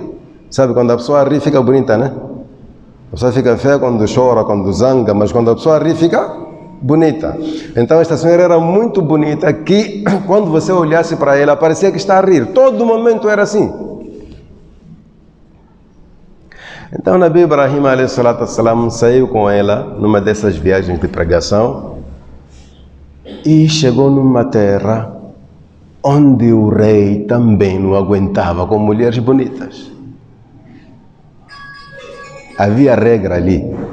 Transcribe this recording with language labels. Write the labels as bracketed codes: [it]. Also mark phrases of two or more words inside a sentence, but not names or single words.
[pt] Sabe, quando a pessoa ri fica bonita, né? A pessoa fica feia quando chora, quando zanga, mas quando a pessoa ri fica bonita. Então esta senhora era muito bonita que quando você olhasse para ela parecia que está a rir. Todo momento era assim. Então o Nabi Ibrahim [ar] عليه الصلاة والسلام [pt] saiu com ela numa dessas viagens de pregação e chegou numa terra onde o rei também não aguentava com mulheres bonitas. Havia regra ali.